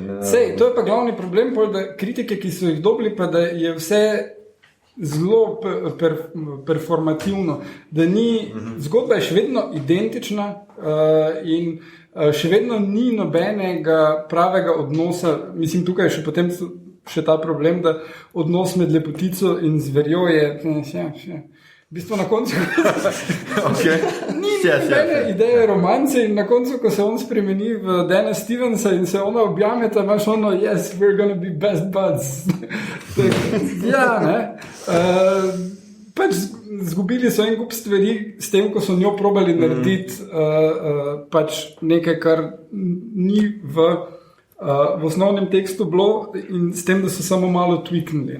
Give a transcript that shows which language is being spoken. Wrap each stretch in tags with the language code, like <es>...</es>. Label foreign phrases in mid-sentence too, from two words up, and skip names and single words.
<sl>Sej, to je pa glavni problem, da kritike, ki so jih dobili, pa da je vse zelo performativno, da ni, zgodba je še vedno identična in še vedno ni nobenega pravega odnosa, mislim tukaj še potem še ta problem, da odnos med Lepotico in zverjo je v bistvu na koncu ni nobene ideje romance in na koncu, ko se on spremeni v Dana Stevensa in se ona objameta, imaš ono,</sl> <en>yes, we're gonna be best buds.</en> <sl>Pač zgubili so en kup stvari s tem, ko so njo probali narediti pač nekaj, kar ni v osnovnem tekstu bilo in s tem, da so samo malo tweaknili.</sl>